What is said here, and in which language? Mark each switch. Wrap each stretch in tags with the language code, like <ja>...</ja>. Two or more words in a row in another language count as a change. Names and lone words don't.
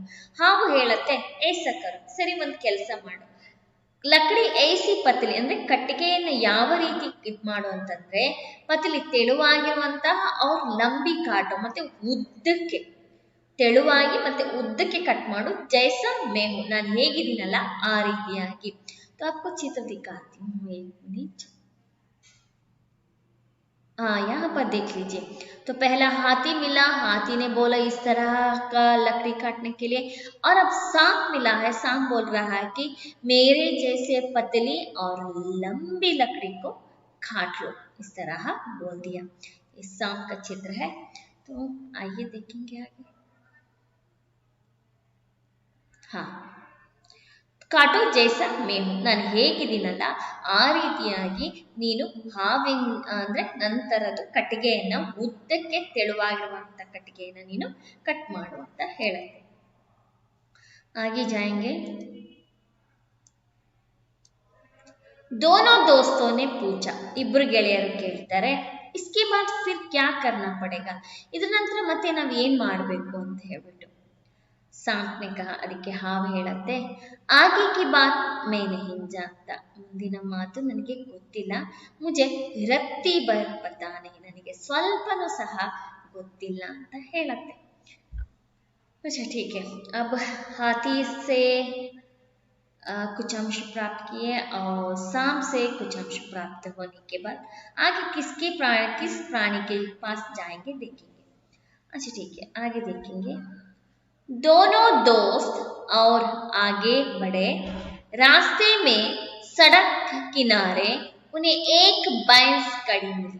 <kn>ಹಾವು ಹೇಳತ್ತೆ,</kn> <hi>ऐसा करो,</hi> <kn>ಸರಿ ಒಂದು ಕೆಲಸ ಮಾಡು,</kn> <hi>लकड़ी ऐसी पतली</hi> <kn>ಅಂದ್ರೆ ಕಟ್ಟಿಗೆಯನ್ನು ಯಾವ ರೀತಿ ಇದ್ ಮಾಡು ಅಂತಂದ್ರೆ, ಪತಲಿ ತೆಳುವಾಗಿರುವಂತಹ</kn> <hi>और लंबी काटो</hi> <kn>ಮತ್ತೆ ಉದ್ದಕ್ಕೆ, ತೆಳುವಾಗಿ ಮತ್ತೆ ಉದ್ದಕ್ಕೆ ಕಟ್ ಮಾಡು,</kn> <hi>जैसा मैं हूँ,</hi> <kn>ನಾನು ಹೇಗಿದ್ದೀನಲ್ಲ ಆ ರೀತಿಯಾಗಿ.</kn> <hi>तो आपको चित्र दिखाती हूँ एक मिनट. यहाँ पर देख लीजिए. तो पहला हाथी मिला, हाथी ने बोला इस तरह का लकड़ी काटने के लिए, और अब सांप मिला है, सांप बोल रहा है कि मेरे जैसे पतली और लंबी लकड़ी को काट लो, इस तरह बोल दिया. इस सांप का चित्र है, तो आइए देखेंगे आगे. हाँ, काटो जैसा मैं हूँ,</hi> <kn>ನಾನು ಹೇಗಿದ್ದೀನಲ್ಲ ಆ ರೀತಿಯಾಗಿ ನೀನು ಹಾವಿನ ಅಂದ್ರೆ ನಂತರದ್ದು ಕಟ್ಟಿಗೆಯನ್ನ ಉದ್ದಕ್ಕೆ ತೆಳುವಾಗಿರುವಂತ ಕಟ್ಟಿಗೆಯನ್ನ ನೀನು ಕಟ್ ಮಾಡು ಅಂತ ಹೇಳುತ್ತೆ.</kn> <hi>आगे जाएंगे. दोनों दोस्तों ने पूछा,</hi> <kn>ಇಬ್ರು ಗೆಳೆಯರು ಕೇಳ್ತಾರೆ,</kn> <hi>इसके बाद फिर क्या करना पड़ेगा,</hi> <kn>ಇದ್ರ ನಂತರ ಮತ್ತೆ ನಾವ್ ಏನ್ ಮಾಡ್ಬೇಕು ಅಂತ ಹೇಳ್ಬಿಟ್ಟು.</kn> <hi>सांप कहा,</hi> <kn>ಅದಕ್ಕೆ ಹಾವು ಹೇಳತ್ತೆ,</kn> <hi>आगे की बात मैं नहीं जानता,</hi> <kn>ಮುಂದಿನ ಮಾತು ನನಗೆ ಗೊತ್ತಿಲ್ಲ,</kn> <hi>मुझे रत्ती भर पता नहीं,</hi> <kn>ನನಗೆ ಸ್ವಲ್ಪನೂ ಸಹ ಗೊತ್ತಿಲ್ಲ ಅಂತ ಹೇಳತ್ತೆ.</kn> <hi>अच्छा ठीक है, अब हाथी से कुछ अंश प्राप्त किए और सांप से कुछ अंश प्राप्त होने के बाद आगे किस प्राणी के पास जाएंगे देखेंगे. अच्छा ठीक है, आगे देखेंगे. दोनों दोस्त और आगे बढ़े, रास्ते में सड़क किनारे उन्हें एक भैंस खड़ी मिली.</hi>